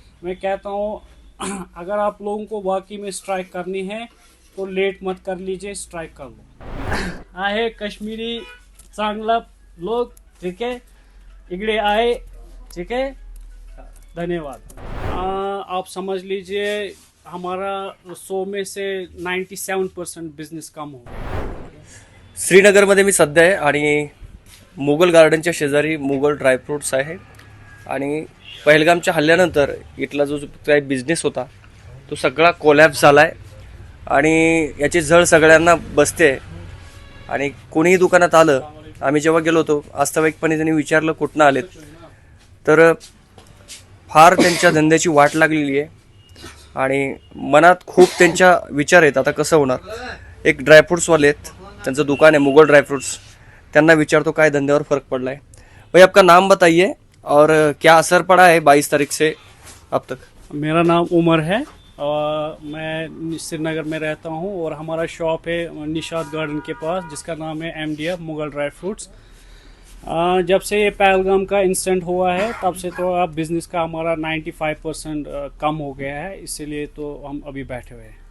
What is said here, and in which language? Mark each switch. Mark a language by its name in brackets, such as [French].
[Hindi] मैं कहता हूँ अगर आप लोगों को वाकई में स्ट्राइक करनी है तो लेट मत कर लीजिए, स्ट्राइक कर लो। [Marathi] आए कश्मीरी चांगला लोग, [Hindi] ठीक है, [Marathi] इगड़े आए, ठीक है, धन्यवाद। [Hindi] आप समझ लीजिए हमारा 100 में से 97% बिजनेस कम हो गया। [Marathi] श्रीनगरमध्ये मी सध्या आहे आणि मुघल गार्डनच्या शेजारी मुघल ड्रायफ्रुट्स आहे आणि पहलगामच्या हल्ल्यानंतर इथला जो काही बिझनेस होता तो सगळा कोलॅप्स झाला आहे आणि याची झळ सगळ्यांना बसते. आणि कोणीही दुकानात आलं, आम्ही जेव्हा गेलो होतो वास्तविकपणे त्यांनी विचारलं कुठनं आलेत, तर फार त्यांच्या धंद्याची वाट लागलेली आहे आणि मनात खूप त्यांच्या विचार आहेत आता कसं होणार. एक ड्रायफ्रूट्सवाले आहेत, त्यांचं दुकान आहे मुगल ड्रायफ्रूट्स, त्यांना विचारतो काय धंद्यावर फर्क पडला है. [Hindi] भाई आपका नाम बताइए और क्या असर पड़ा है 22 तारीख से अब तक. मेरा नाम उमर है और मैं श्रीनगर में रहता हूँ और हमारा शॉप है निशाद गार्डन के पास जिसका नाम है MDF मुगल ड्राई फ्रूट्स। जब से ये पहलगाम का इंसिडेंट हुआ है तब से तो अब बिजनेस का हमारा 95% कम हो गया है, इसीलिए तो हम अभी बैठे हुए हैं।